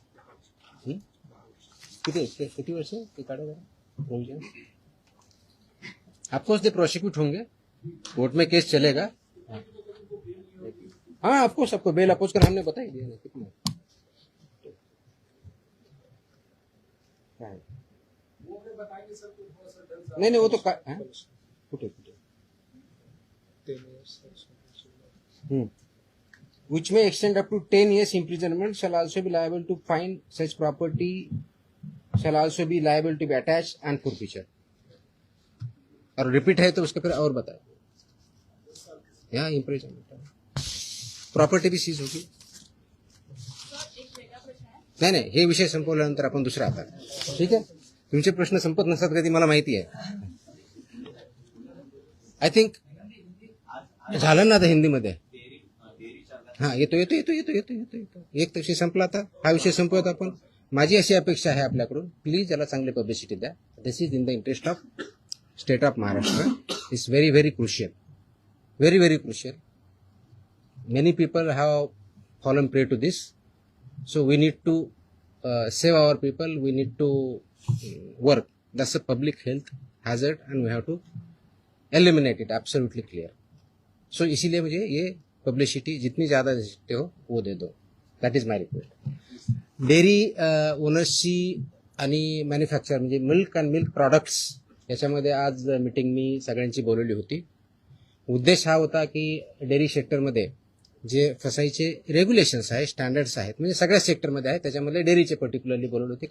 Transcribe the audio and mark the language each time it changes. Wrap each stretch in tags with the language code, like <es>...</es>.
<mr>किती वर्ष ते काढा जरा प्रोविजन।</mr> <hi>ऑफकोर्स दे प्रोसिक्यूट होंगे, कोर्ट में केस चलेगा। हाँ ऑफकोर्स आपको बेल अपोज कर हमने बता ही दिया ना कितना है। नहीं वो तो कुटे</hi> <en>which may extend up to 10 years imprisonment, shall also be liable to fine, such property shall also be liable to be attached and forfeiture।</en> <hi>और रिपीट है तो उसके फिर और बताए, यहाँ इम्प्रिजनमेंट प्रॉपर्टी भी सीज होगी।</hi> <mr>नाही हे विषय संपवल्यानंतर आपण दुसरा आता, ठीक आहे। तुमचे प्रश्न संपत नसतात कधी मला माहिती आहे।</mr> <en>I think</en> <mr>झालं ना आता हिंदीमध्ये। हा येतो येतो येतो येतो येतो येतो येतो एक विषय संपला, आता हा विषय संपवत आपण। माझी अशी अपेक्षा आहे आपल्याकडून, प्लीज याला चांगली पब्लिसिटी द्या।</mr> <en>This is in the interest of state of Maharashtra. Is very very crucial, very very crucial. Many people have fallen prey to this, so we need to save our people. We need to work. That's a public health hazard and we have to eliminate it. Absolutely clear.</en> <hi>So इसीलिए मुझे ये publicity जितनी ज़्यादा दे सकते हो वो दे दो.</hi> <en>That is my request.</en> <mr>Dairy ओनर्सची आणि manufacture म्हणजे मिल्क अँड मिल्क प्रॉडक्ट्स याच्यामध्ये आज मीटिंग मी सगळ्यांची बोलवली होती. उद्देश हा होता की डेअरी सेक्टरमध्ये जे फसाईचे रेग्युलेशन्स आहेत, स्टँडर्ड्स आहेत, म्हणजे सगळ्या सेक्टरमध्ये आहेत, त्याच्यामध्ये डेअरीचे पर्टिक्युलरली बोलवले होते.</mr>